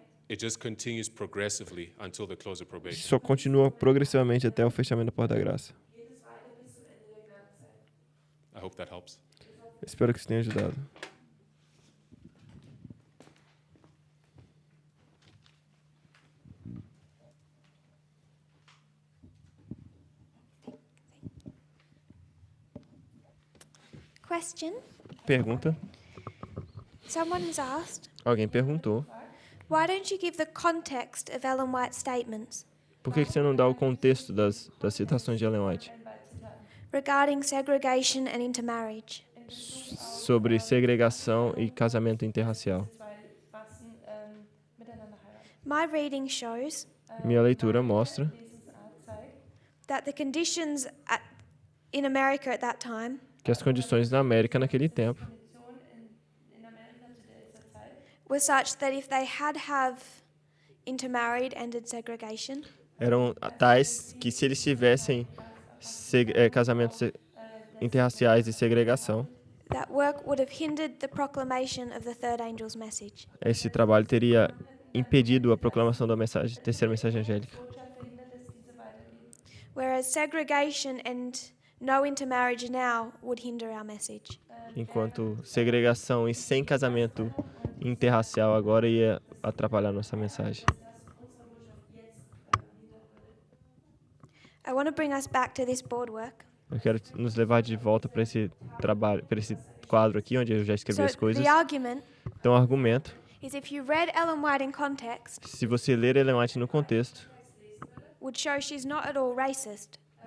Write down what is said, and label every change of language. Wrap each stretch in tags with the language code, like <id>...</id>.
<en>it just continues progressively until the close of probation.</en> <pt>só continua progressivamente até o fechamento da porta da graça.</pt> <en>I hope that helps.</en> <pt>Espero que isso tenha ajudado.</pt> <en>Question.</en> <pt>Pergunta.</pt> <en>Someone has asked,</en> <pt>Alguém perguntou,</pt> <en>why don't you give the context of Ellen White's statements</en> <pt>por que você não dá o contexto das citações de Ellen White</pt> <en>regarding segregation and intermarriage?</en> <pt>sobre segregação e casamento interracial?</pt> <en>My reading shows</en> <pt>Minha leitura mostra</pt> <en>that the conditions in America at that time</en> <pt>que as condições na América naquele tempo</pt> <en>were such that if they had intermarried, ended segregation,</en> <pt>eram tais que se eles tivessem casamentos interraciais e segregação,</pt> <en>that work would have hindered the proclamation of the third angel's message.</en> <pt>esse trabalho teria impedido a proclamação da terceira mensagem angélica.</pt> <en>Whereas segregation and no intermarriage now would hinder our message.</en> <pt>Enquanto segregação e sem casamento interracial agora ia atrapalhar nossa mensagem.</pt> <en>I want to bring us back to this board work.</en> <pt>Eu quero nos levar de volta para esse trabalho, para esse quadro aqui onde eu já escrevi as coisas.</pt> <en>The argument</en> <pt>Então, o argumento,</pt> <en>is if you read Ellen White in context,</en> <pt>se você ler Ellen White no contexto,</pt> <en>would show she's not at all racist.</en>